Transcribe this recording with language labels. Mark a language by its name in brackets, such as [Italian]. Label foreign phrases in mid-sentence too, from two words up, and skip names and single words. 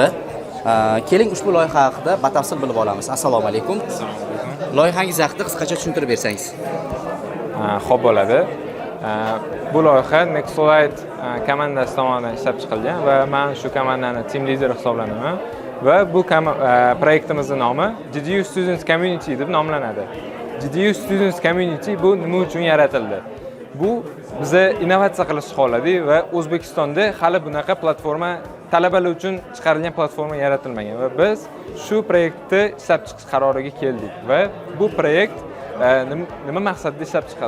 [Uzbek] Keling ushbu loyiha haqida batafsil bilib olamiz. Assalomu alaykum. Assalomu alaykum. Loyihangiz haqida qisqacha tushuntirib bersangiz. Xo'p bo'ladi. Bu loyiha Nexolite komandasi tomonidan ishlab chiqilgan va men shu komandani [English] team leader [Uzbek] hisoblanaman va bu proyektimizning nomi JDU Students Community deb nomlanadi. JDU Students Community bu nima uchun yaratildi? Bu bizni innovatsiya qilishni xohladik va O'zbekistonda hali bunaqa platforma talabalar uchun chiqarilgan platforma yaratilmagan va biz shu proyektni ishlab chiqish qaroriga keldik va bu proyekt nima maqsadda ishlab chiqildi?